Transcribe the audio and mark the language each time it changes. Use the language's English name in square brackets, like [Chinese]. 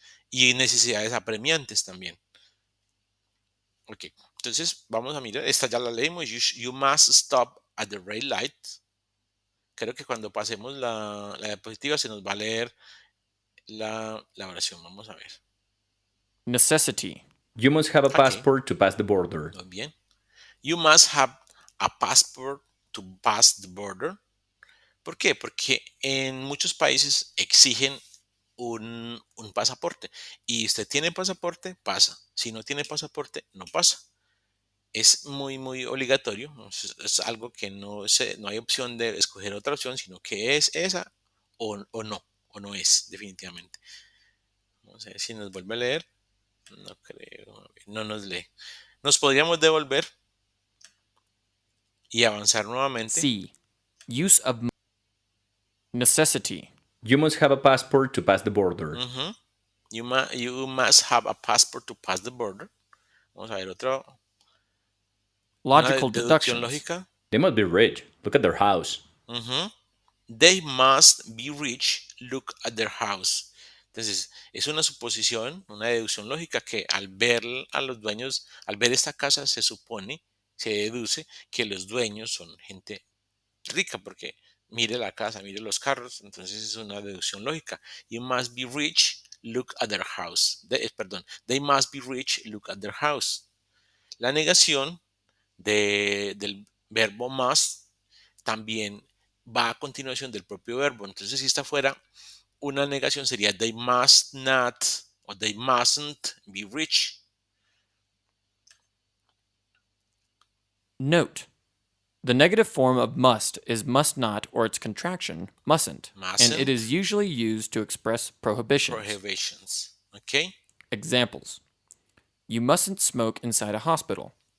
[Spanish] Y necesidades apremiantes también. Ok, entonces vamos a mirar, esta ya la leímos, [English] you must stop at the red light. [Spanish] Creo que cuando pasemos la diapositiva se nos va a leer la oración, vamos a ver. [English] Necessity. You must have a Ok. passport to pass the border. [Spanish] Muy bien. [English] You must have a passport to pass the border. [Spanish] ¿Por qué? Porque en muchos países exigen un pasaporte. Y usted tiene pasaporte, pasa. Si no tiene pasaporte, no pasa. Es muy, muy obligatorio. Es algo que no hay opción de escoger otra opción, sino que es esa o no es, definitivamente. Vamos a ver si nos vuelve a leer. No creo, no nos lee. Nos podríamos devolver y avanzar nuevamente. [English] C. Use of necessity. You must have a passport to pass the border. You must have a passport to pass the border. [Spanish] Vamos a ver una [English] Logical [Spanish] deducción lógica. [English] They must be rich. Look at their house. They must be rich. Look at their house. [Spanish] Entonces, es una suposición, una deducción lógica que al ver a los dueños, al ver esta casa, se supone, se deduce que los dueños son gente rica, porque mire la casa, mire los carros, entonces es una deducción lógica. [English] You must be rich, look at their house. They must be rich, look at their house. [Spanish] La negación del verbo must también va a continuación del propio verbo. Entonces, si esta fuera una negación, sería [English] they must not [Spanish] o [English] they mustn't be rich. Note: the negative form of must is must not or its contraction, mustn't, and it is usually used to express prohibitions. Okay. Examples: you mustn't smoke inside a hospital.